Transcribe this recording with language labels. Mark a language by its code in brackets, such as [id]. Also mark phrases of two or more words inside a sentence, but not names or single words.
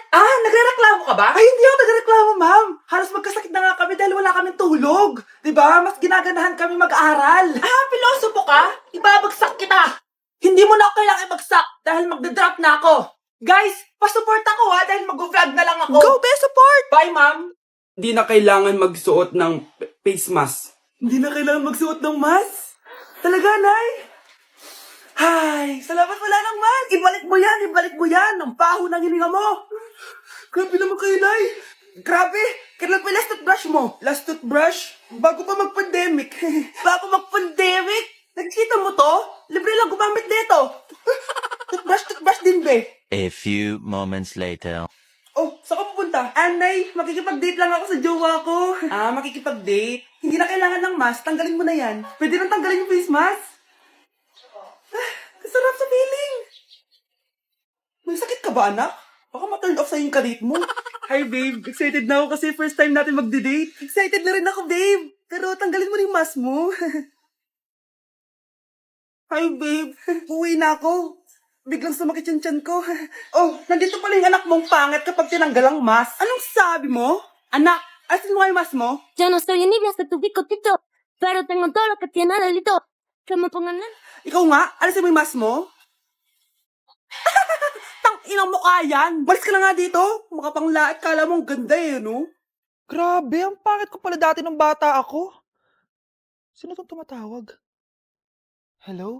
[tl] Ah, nagrereklamo ka ba? Ay, hindi ako nagrereklamo, ma'am. Halos magkasakit na nga kami dahil wala kaming tulog. Diba? Mas ginaganahan kami mag-aral. Ah, pilosopo ka? Ibabagsak kita. Hindi mo na ako kailangan ibagsak dahil magda-drop na ako. Guys, pasupport ako ha dahil mag-vlog na lang ako. [en] Go, be support! [tl] Bye, ma'am. Hindi na kailangan magsuot ng [en] face mask. [tl] Hindi na kailangan magsuot ng mask. Talaga, Nay? Ay, salamat wala ng mask. Ibalik mo yan. Ang baho ng hininga mo. Grabe naman kayo, Nay. Grabe. Kailan pa yung [en] last toothbrush [tl] mo? [en] Last toothbrush? [tl] Bago pa mag-pandemic. Bago mag-pandemic? Nakikita mo to? Libre lang gumamit dito. Toothbrush din, be. [en] A few moments later. [tl] Oh, saan ka pupunta? Anay, makikipag-date lang ako sa jowa ko. Ah, makikipag-date? Hindi na kailangan ng mask, tanggalin mo na yan. Pwede nang tanggalin yung [en] face mask. [tl] Ah, kasarap sa feeling. May sakit ka ba, anak? Baka ma- [en] turn off [tl] sa'yo yung kadate mo. [en] Hi, babe. [tl] Excited na ako kasi [en] first time [tl] natin magde-date. Excited na rin ako, babe. Pero tanggalin mo rin yung mask mo. [en] Hi, babe. [tl] Uwi na ako. Biglang sumakit yung tiyan ko. Oh, nandito pala yung anak mong pangit kapag tinanggal ang mask. Anong sabi mo? Anak, asin mo nga yung mask mo? [es] Yo no soy envidia hasta tu pico tito, pero tengo todo lo que tiene delito. Que me pongan la... [tl] Ikaw nga, alisin mo yung mask mo? Tang inang mukha yan. Balis ka na nga dito. Makapanglaat, kala mo ang ganda eh, no? Grabe, ang pangit ko pala dati nung bata ako. Sino tong tumatawag? Hello?